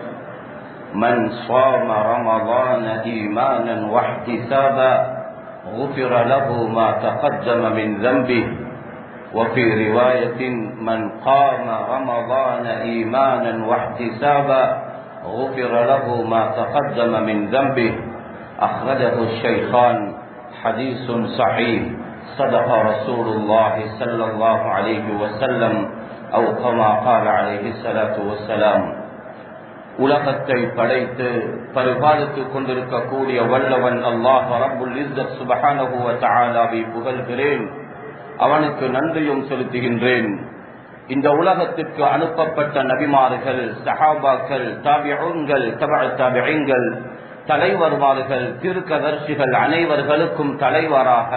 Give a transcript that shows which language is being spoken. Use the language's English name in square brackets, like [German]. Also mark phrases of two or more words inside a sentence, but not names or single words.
[Arabic] من صام رمضان إيمانا واحتسابا غفر له ما تقدم من ذنبه وفي رواية من قام رمضان إيمانا واحتسابا غفر له ما تقدم من ذنبه أخرجه الشيخان حديث صحيح صدق رسول الله صلى الله عليه وسلم أو كما قال عليه الصلاة والسلام [Tamil] உலகத்தை படைத்து பரிபாலித்துக் கொண்டிருக்கக்கூடிய வல்லவன் அல்லாஹ் [Arabic] رب العزة سبحانه وتعالى [Tamil] புகழ்கிறேன், அவனுக்கு நன்றியும் செலுத்துகின்றேன். இந்த உலகத்திற்கு அனுப்பப்பட்ட நபிமார்கள், சஹாபாக்கள், தாபிஊன்கள், தபஅ தாபிஈன்கள், தலைவர்மார்கள், தீர்க்கதர்சிகள் அனைவர்களுக்கும் தலைவராக